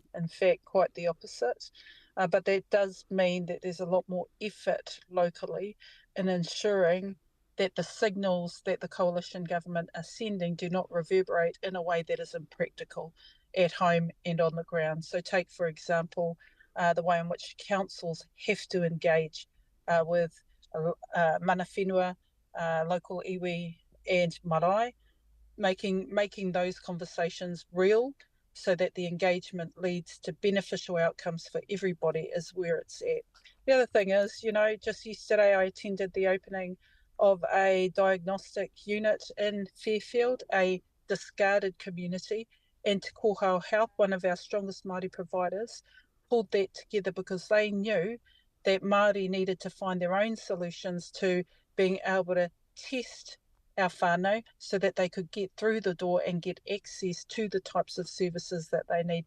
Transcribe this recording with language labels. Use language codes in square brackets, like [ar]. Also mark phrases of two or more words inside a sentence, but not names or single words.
[en] In fact, quite the opposite. But that does mean that there's a lot more effort locally in ensuring that the signals that the coalition government are sending do not reverberate in a way that is impractical at home and on the ground. So take, for example, the way in which councils have to engage with [mi] mana whenua, [en] local iwi and marae, making those conversations real so that the engagement leads to beneficial outcomes for everybody is where it's at. The other thing is, just yesterday I attended the opening of a diagnostic unit in Fairfield, a discarded community, and Te Kohao Health, one of our strongest Māori providers, pulled that together because they knew that Māori needed to find their own solutions to being able to test our whānau so that they could get through the door and get access to the types of services that they need.